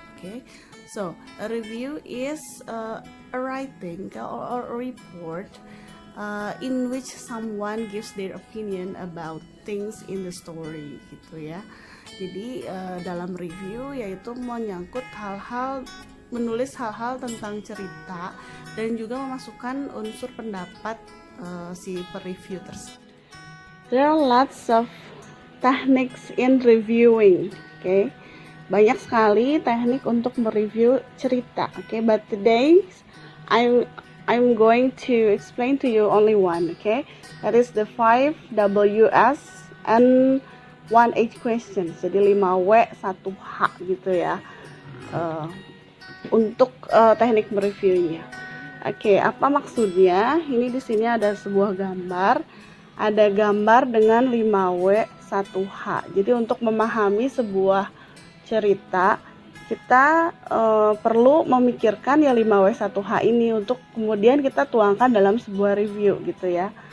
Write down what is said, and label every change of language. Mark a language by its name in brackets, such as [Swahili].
[English] Okay, so a review is a writing or a report in which someone gives their opinion about things in the story, gitu ya. [Indonesian] Jadi dalam review yaitu menyangkut hal-hal, menulis hal-hal tentang cerita dan juga memasukkan unsur pendapat si per-review tersebut. [English] There are lots of techniques in reviewing, okay? [Indonesian] Banyak sekali teknik untuk mereview cerita, okay? [English] But today I'm going to explain to you only one, okay? That is the 5 Ws and 1H questions. [Indonesian] Jadi 5W 1H gitu ya. Untuk teknik mereviewnya. Oke, apa maksudnya? Ini di sini ada sebuah gambar. Ada gambar dengan 5W 1H. Jadi untuk memahami sebuah cerita, kita perlu memikirkan ya 5W 1H ini untuk kemudian kita tuangkan dalam sebuah review gitu ya.